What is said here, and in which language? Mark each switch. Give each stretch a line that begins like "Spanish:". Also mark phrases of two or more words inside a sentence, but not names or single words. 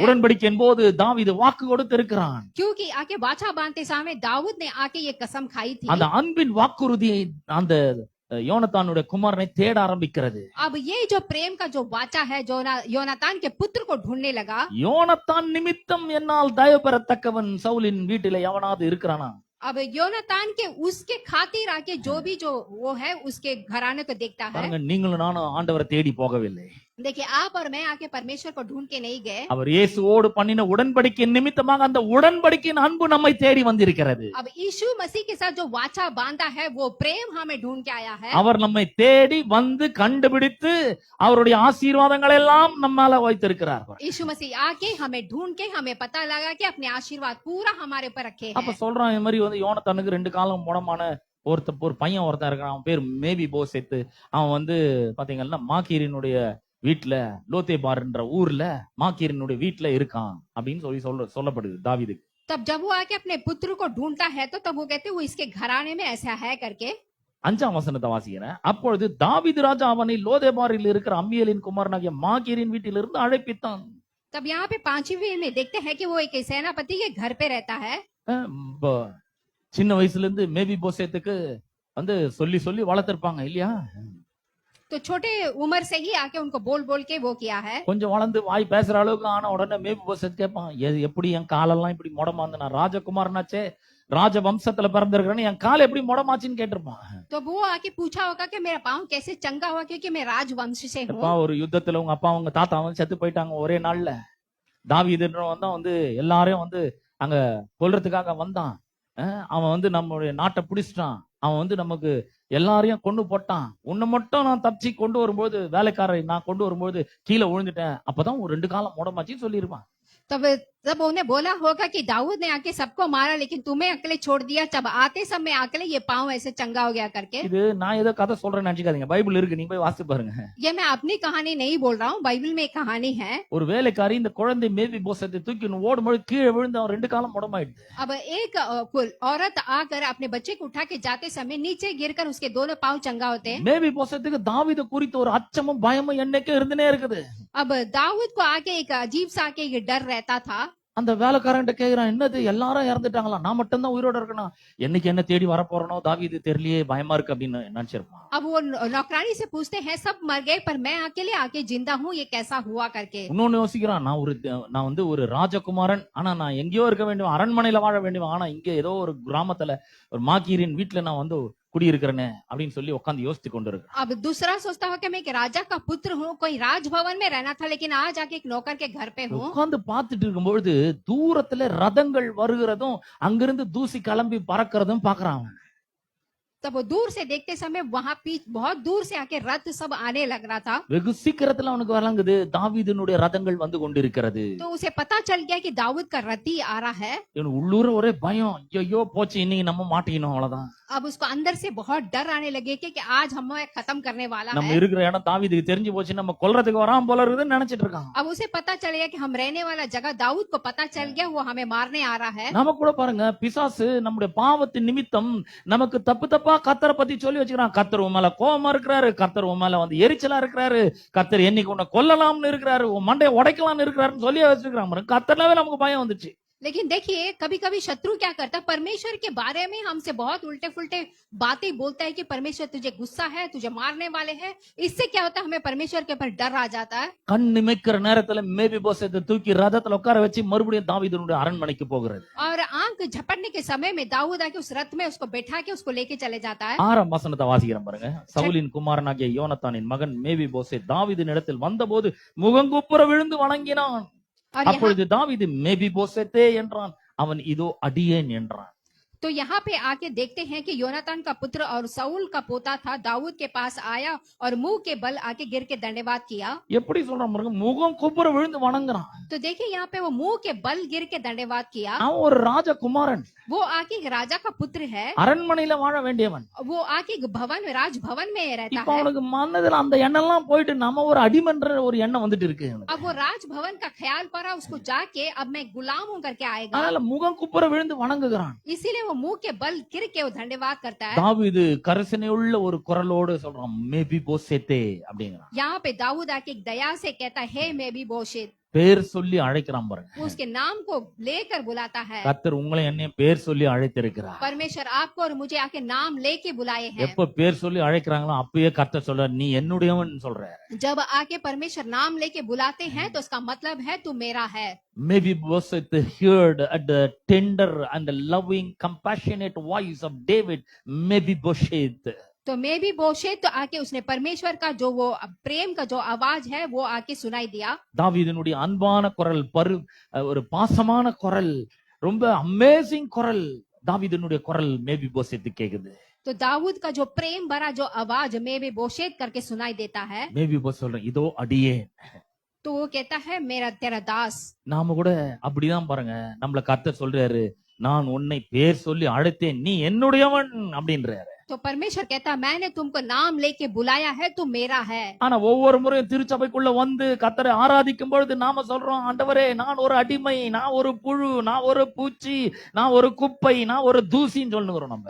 Tamil: உடன்படிக்கையின் போது தாவீது வாக்கு கொடுத்திருக்கிறான்.
Hindi: क्योंकि आके वाचा बांधते समय दाऊद ने आके ये कसम खाई थी।
Tamil: அந்த அன்பின் வாக்குறுதியை அந்த யோனத்தானுடைய குமாரனை தேட ஆரம்பிக்கிறது.
Hindi: अब ये जो प्रेम का जो वाचा है योनातान के पुत्र को ढूंढने लगा।
Tamil: யோனத்தான் நிமித்தம் என்னால் தயவு பெறத்தக்கவன் சவுலின் வீட்டிலே எவனாவது இருக்கிறானா?
Hindi: अब योनातान के उसके खातिर आके जो भी जो वो है उसके घराने को देखता है।
Tamil: நீங்களும் நானும் ஆண்டவரை தேடி போகவில்லை.
Hindi: देखिए, आप और मैं आके परमेश्वर को ढूंढ के नहीं गए।
Tamil: அவர் இயேசுவோடு பண்ணின உடன்படிக்கையின் நிமித்தமாக அந்த உடன்படிக்கையின் அன்பு நம்மை தேடி வந்திருக்கிறது.
Hindi: अब यीशु मसीह के साथ जो वाचा बांधा है वो प्रेम हमें ढूंढ के आया है।
Tamil: அவர் நம்மை தேடி வந்து கண்டுபிடித்து அவருடைய ஆசீர்வாதங்களை எல்லாம் நம்மால வைத்திருக்கிறார்.
Hindi: यीशु मसीह आके हमें ढूंढ के हमें पता लगा कि अपने आशीर्वाद पूरा हमारे ऊपर रखे
Tamil: அப்ப
Hindi: हैं।
Tamil: சொல்றான் இந்த மாதிரி வந்து யோனத்தானுக்கு 2 காலம் முடமான ஒரு பையன் ஒருத்தன் இருக்கான். அவன் பேர் மேபி போசேத்து. அவன் வந்து பாத்தீங்கன்னா மாக்கீரினுடைய வீட்டுல லோதேபார்ன்ற ஊர்ல மாக்கீரினுடைய வீட்டுல இருக்கான் அப்படின்னு சொல்லப்படுது தாவீதுக்கு.
Hindi: तब जब वो आके अपने पुत्र को ढूंढता है तो तब वो कहते वो इसके घराने में ऐसा है करके।
Tamil: 5ஆம் வசனத்தை வாசிக்கிறேன். அப்பொழுது தாவீது ராஜா அவனை லோதேபாரில் இருக்கிற அம்மியேலின் குமாரனாகிய மாக்கீரின் வீட்டிலிருந்து அழைப்பித்தான்.
Hindi: तब यहाँ पे 5वीं में देखते हैं कि वो एक सेनापति के घर पे रहता है।
Tamil: சின்ன வயசுல இருந்து மேபி போசேத்துக்கு வந்து சொல்லி சொல்லி வளர்த்திருப்பாங்க இல்லையா?
Hindi: तो छोटे उम्र से ही आके उनको बोल बोल के वो किया है।
Tamil: கொஞ்சம் வளர்ந்து வாய் பேசுற அளவுக்கு ஆன உடனே மேபி போசேத் கேட்பான், எப்படி என் காலெல்லாம் இப்படி முடமாந்து, நான் ராஜகுமாரனாச்சே, ராஜ வம்சத்துல பிறந்திருக்கிறேன்னு என் கால் எப்படி முடமாச்சுன்னு கேட்டிருப்பான்.
Hindi: तो वो आके पूछा होगा कि मेरा पाँव कैसे चंगा हुआ क्योंकि मैं राजवंश से हूँ।
Tamil: ஒரு யுத்தத்துல உங்க அப்பா உங்க தாத்தா வந்து செத்து போயிட்டாங்க ஒரே நாள்ல. தாவீதுன்றவன் தான் வந்து எல்லாரையும் வந்து அங்க கொல்றதுக்காக வந்தான். அவன் வந்து நம்மளுடைய நாட்டை பிடிச்சிட்டான். அவன் வந்து நமக்கு எல்லாரையும் கொண்டு போட்டான். உன்னை மட்டும் நான் தப்பிச்சு கொண்டு வரும்போது, வேலைக்காரரை நான் கொண்டு வரும்போது கீழே விழுந்துட்டேன். அப்பதான் ஒரு 2 காலம் முடமாச்சின்னு சொல்லியிருப்பான்.
Hindi: तब उन्हें बोला होगा कि दाऊद ने आके सबको मारा लेकिन तुम्हें अकेले छोड़ दिया, जब आते समय अकेले ये पाँव ऐसे चंगा हो गया करके।
Tamil: இது நான் ஏதோ கதை சொல்றேன்னு நினைச்சுக்காதீங்க. பைபிள் இருக்கு, நீங்க போய் வாசித்து பாருங்க.
Hindi: ये मैं अपनी कहानी नहीं बोल रहा हूँ, बाइबल में एक कहानी है।
Tamil: ஒரு வேலைக்காரி இந்த குழந்தை மேபி போசத்தை தூக்கி ஓடும்போது கீழே விழுந்து அவன் 2 காலம் முடமாயிடுது.
Hindi: अब एक औरत आकर अपने बच्चे को उठा के जाते समय नीचे गिरकर उसके दोनों पाँव चंगा होते हैं।
Tamil: மேபி போசத்துக்கு தாவீது குறித்து ஒரு அச்சமும் பயமும் என்னைக்கே இருந்துனே இருக்குது.
Hindi: अब दाऊद को आके एक अजीब सा आके एक डर रहता था।
Tamil: அந்த வேலைக்காரன்ட்ட கேக்குறான், என்னது எல்லாரும் இறந்துட்டாங்களா, நான் மட்டும் தான் உயிரோட இருக்கணும், என்னைக்கு என்ன தேடி வர போறனோ தாவீது தெரியலையே, பயமா இருக்கு அப்படின்னு நினைச்சிருப்பான்.
Hindi: अब वो नौकरानी से पूछते हैं सब मर गए पर मैं अकेले आके जिंदा हूँ, ये कैसा हुआ करके।
Tamil: இன்னொன்னு யோசிக்கிறான், நான் வந்து ஒரு ராஜகுமாரன், ஆனா நான் எங்கேயோ இருக்க வேண்டும், அரண்மனையில வாழ வேண்டும், ஆனா இங்க ஏதோ ஒரு கிராமத்துல ஒரு மாக்கீரின் வீட்டுல நான் வந்து குடியிருக்கிறேனே அப்படின்னு சொல்லி உட்கார்ந்து யோசித்து கொண்டு இருக்கு.
Hindi: अब दूसरा सोचता हो कि मैं एक राजा का पुत्र हूँ, कोई राजभवन में रहना था लेकिन आज आके एक नौकर के घर पे हूँ।
Tamil: உட்கார்ந்து பார்த்துட்டு இருக்கும்பொழுது தூரத்துல ரதங்கள் வருகிறதும் அங்கிருந்து தூசி கிளம்பி பறக்கிறதும் பாக்குறான்.
Hindi: तब वो दूर से देखते समय वहां बहुत दूर से आके रथ सब आने लग रहा था।
Tamil: வெகு சீக்கிரத்துல அவனுக்கு வழங்குது தாவீதினுடைய ரதங்கள் வந்து கொண்டிருக்கிறது.
Hindi: तो उसे पता चल गया कि दाऊद का रथ ही आ रहा है।
Tamil: இவன் உள்ளூர ஒரே பயம், ஐயோ போச்சு இன்னைக்கு நம்ம மாட்டிக்கணும் அவ்வளவுதான்.
Hindi: अब उसको अंदर से बहुत डर आने लगे कि आज हमें खत्म करने वाला
Tamil: நம்ம
Hindi: है।
Tamil: இருக்கிற இடம் தாவீதுக்கு தெரிஞ்சு போச்சு, நம்ம கொல்றதுக்கு வராம போல இருக்குதுன்னு நினைச்சிட்டு இருக்கான்.
Hindi: अब उसे पता चल गया कि हम रहने वाला जगह दाऊद को पता चल गया, वो हमें मारने आ रहा है।
Tamil: நம்ம கூட பாருங்க, பிசாசு நம்முடைய பாவத்தின் நிமித்தம் நமக்கு தப்பு தப்பா கர்த்தரை பத்தி சொல்லி வச்சுக்கிறான். கர்த்தர் உன் மேல கோபமா இருக்கிறாரு, கர்த்தர் உன் மேல வந்து எரிச்சலா இருக்கிறாரு, கர்த்தர் என்னைக்கு உன்னை கொல்லலாம்னு இருக்கிறாரு, உன் மண்டையை உடைக்கலாம்னு இருக்கிறாருன்னு சொல்லி வச்சிருக்கான். கர்த்தர்னாவே நமக்கு பயம் வந்துச்சு.
Hindi: लेकिन देखिए कभी कभी शत्रु क्या करता है, परमेश्वर के बारे में हमसे बहुत उल्टे फुल्टे बातें बोलता है कि परमेश्वर तुझे गुस्सा है, तुझे मारने वाले हैं। इससे क्या होता है, हमें परमेश्वर के ऊपर डर आ जाता है।
Tamil: கண் நிமிக்கிற நேரத்துல மேபி போசத்தை தூக்கி ரதத்துல உட்கார வச்சு மறுபடியும் தாவீதுனுடைய அரண்மனைக்கு போகிறது.
Hindi: और आंख झपटने के समय में दाऊद आके उस रथ में उसको बैठा के उसको लेके चले जाता है।
Tamil: 6ஆம் வசனத்தை வாசிக்கிறேன் பாருங்க. சவுலின் குமாரனாகிய யோனத்தானின் மகன் மேபி போசே தாவீதின் இடத்தில் வந்தபோது முகங்குப்புற விழுந்து வணங்கினான். அப்பொழுது தாவீது மேபி போசேத்தே என்றான், அவன் இதோ அடியேன் என்றான்.
Hindi: तो यहाँ पे आके देखते हैं कि योनातान का पुत्र और साउल का पोता था, दाऊद के पास आया और मुंह के बल आके गिर के दंडवात किया।
Tamil: எப்படி சொல்றான் பாருங்க, முகம் குப்புற விழுந்து வணங்குறான்.
Hindi: तो देखिए यहाँ पे वो मुंह के बल गिर के दंडवात किया।
Tamil: அவன் ஒரு ராஜகுமாரன்,
Hindi: वो आके एक राजा का पुत्र है,
Tamil: அரண்மனையில வாழ வேண்டியவன்.
Hindi: वो आके एक भवन राजभवन में रहता
Tamil: இப்ப
Hindi: है।
Tamil: அவனுக்கு மனதுல அந்த எண்ணம் எல்லாம் போயிட்டு நம்ம ஒரு அடிமன்ற ஒரு எண்ணம் வந்துட்டு இருக்கு.
Hindi: अब वो राजभवन का ख्याल पड़ा उसको जाके, अब मैं गुलाम हूँ करके आएगा,
Tamil: அதனால முகம் குப்புற விழுந்து வணங்குகிறான்.
Hindi: इसीलिए वो मुंह के बल गिर के वो धन्यवाद करता है।
Tamil: தாவீது கரிசனையுள்ள ஒரு குரலோடு சொல்றான், மேபி போசேத்தே அப்படிங்கிறான்.
Hindi: यहाँ पे दाऊद आके एक दया से कहता है, मैं भी बोशेत,
Tamil: பேர் சொல்லி அழைக்கிறான் பாருங்க.
Hindi: वो उसके नाम को लेकर बुलाता है।
Tamil: கர்த்தர் உங்களை என்னையும் பேர் சொல்லி அழைத்திருக்கிறார்.
Hindi: परमेश्वर आपको और मुझे आके नाम लेके बुलाए हैं।
Tamil: எப்ப பேர் சொல்லி அழைக்கிறாங்களோ அப்பயே கர்த்தர் சொல்றார், நீ என்னுடையவன் சொல்ற.
Hindi: जब आके परमेश्वर नाम लेके बुलाते हैं तो उसका मतलब है तू मेरा है।
English: Maybe Boset heard at the tender and the loving, compassionate voice of David, maybe Bosheth.
Hindi: तो मे भी बोशेत तो आके उसने परमेश्वर का जो वो प्रेम का जो आवाज है वो आके सुनाई दिया।
Tamil: தாவீதினுடைய அன்பான குரல், ஒரு பாசமான குரல், ரொம்ப அமேசிங் குரல், தாவீதினுடைய குரல் மேபி போசேத்து கேக்குது.
Hindi: तो दाऊद का जो प्रेम भरा जो आवाज मे भी बोशेत करके सुनाई देता है,
Tamil: மேபி போஸ் சொல்றேன், இதோ அடியேன்.
Hindi: तो वो कहता है मेरा तेरा दास।
Tamil: நாம கூட அப்படிதான் பாருங்க, நம்மள கர்த்தர் சொல்றாரு, நான் உன்னை பேர் சொல்லி அழைத்தேன், நீ என்னுடையவன் அப்படின்றாரு.
Hindi: तो परमेश्वर कहता है मैंने तुमको नाम लेके बुलाया है, तुम मेरा है।
Tamil: ஆனா ஒவ்வொரு முறையும் திருச்சபைக்குள்ள வந்து கர்த்தரை ஆராதிக்கும் பொழுது நாம சொல்றோம், ஆண்டவரே நான் ஒரு அடிமை, நான் ஒரு புழு, நான் ஒரு பூச்சி, நான் ஒரு குப்பை, நான் ஒரு தூசின்னு சொல்லுகிறோம் நம்ம.